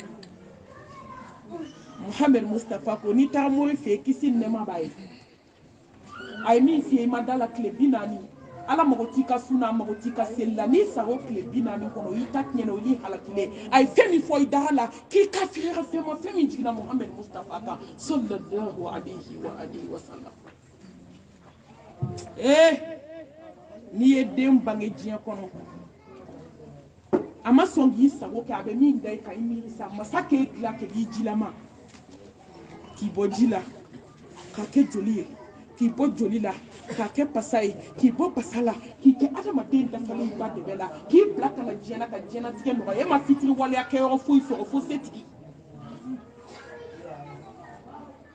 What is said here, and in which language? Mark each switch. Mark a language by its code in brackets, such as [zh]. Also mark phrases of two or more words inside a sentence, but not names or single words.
[bm] muhammed mustapha ko n'i taara mori fɛ yen kisi ni nɛɛma b'a ye a ye min f'i ye i ma da la tile 40 ala mago t'i ka sunna a mago t'i ka seli la n'i sago tile 40 kɔnɔ o y'i ta tiɲɛna o y'i halakilen a ye fɛn min fɔ i dara la k'i ka fiyɛra fɛn ma fɛn min jiginna muhammed mustapha kan [ar] صلى الله عليه وسلم [bm] n'i ye den bange diɲɛ kɔnɔ a ma sɔn k'i sago kɛ a bɛ min da i kan i miiri sa masa k'e dilan kɛ k'i jilama k'i bɔ ji la k'a kɛ joli ye k'i bɔ joli la k'a kɛ pasa ye k'i bɔ pasa la k'i kɛ adamaden dafalen ba dɛbɛ la k'i bila ka na diɲɛ na ka diɲɛnatigɛ nɔgɔya e ma fitiri waleya kɛ yɔrɔ foyi sɔrɔ fo setigi